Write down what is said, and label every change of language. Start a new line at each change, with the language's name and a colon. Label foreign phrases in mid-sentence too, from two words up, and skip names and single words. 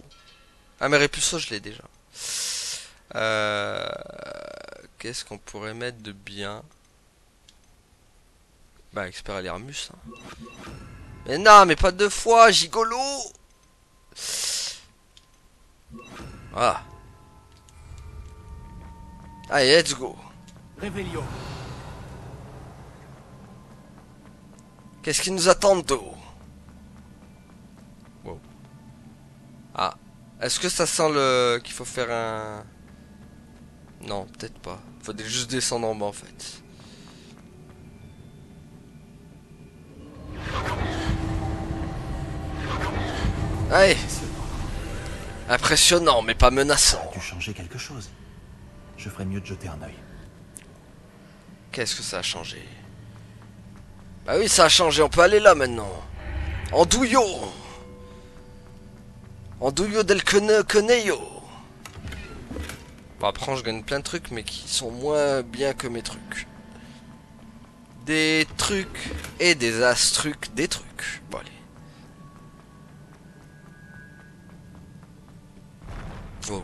French: Ah mais Repulso je l'ai déjà. Qu'est-ce qu'on pourrait mettre de bien? Bah Expelliarmus hein. Mais non, mais pas deux fois, gigolo. Voilà. Allez,
English: let's go.
French: Réveillon. Qu'est-ce qui nous attend d'eau? Wow. Ah. Est-ce que ça sent le... qu'il faut faire un... Non, peut-être pas. Faut juste descendre en bas en fait. Allez. Impressionnant, mais pas menaçant. Tu changer quelque chose. Je ferais mieux de jeter un œil. Qu'est-ce que ça a changé? Bah oui, ça a changé, on peut aller là maintenant. Andouillot. Andouillot del Conejo. Bon, après, je gagne plein de trucs, mais qui sont moins bien que mes trucs. Des trucs et des astrucs, des trucs. Bon, allez. Wow.